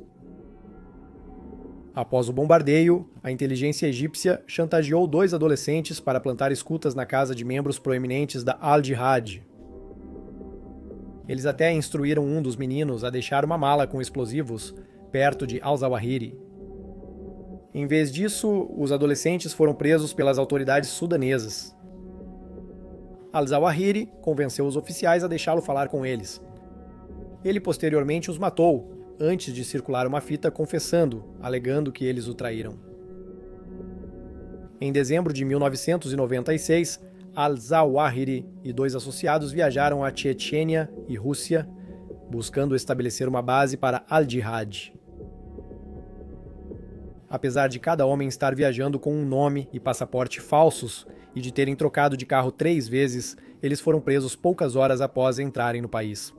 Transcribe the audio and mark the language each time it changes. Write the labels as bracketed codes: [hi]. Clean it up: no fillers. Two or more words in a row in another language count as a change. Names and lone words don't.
[pt] Após o bombardeio, a inteligência egípcia chantageou 2 adolescentes para plantar escutas na casa de membros proeminentes da Al-Jihad. Eles até instruíram um dos meninos a deixar uma mala com explosivos perto de al-Zawahiri. Em vez disso, os adolescentes foram presos pelas autoridades sudanesas. Al-Zawahiri convenceu os oficiais a deixá-lo falar com eles. Ele posteriormente os matou, antes de circular uma fita confessando, alegando que eles o traíram. Em dezembro de 1996, al-Zawahiri e 2 associados viajaram à Chechênia e Rússia, buscando estabelecer uma base para Al-Jihad. Apesar de cada homem estar viajando com um nome e passaporte falsos e de terem trocado de carro 3 vezes, eles foram presos poucas horas após entrarem no país.